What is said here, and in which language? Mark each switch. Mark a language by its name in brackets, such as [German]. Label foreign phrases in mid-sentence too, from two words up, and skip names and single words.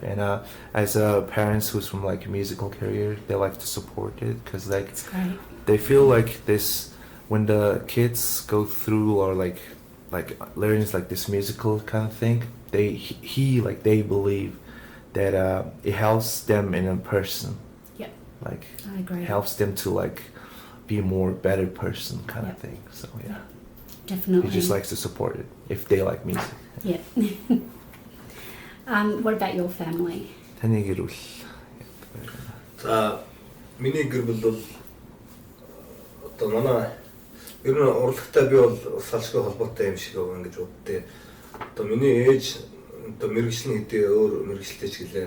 [English] And as parents who's from like a musical career, they like to support it because like they feel like this when the kids go through or like learns like this musical kind of thing, they believe that it helps them in a person. Yeah. Like I agree. Helps them to like be a more better person kind of thing. So yeah. Definitely. He just likes to support it if they like music. Yeah. What about your family? [Mongolian] Таны гэр бүл. За миний гэр бүл бол одоо манай ер нь урлагтай би бол салшгүй холбоотой юм шиг байна гэж боддээ. Одоо миний ээж одоо мэрэгжлийн хэдий өөр мэрэгчлээ ч гэлээ.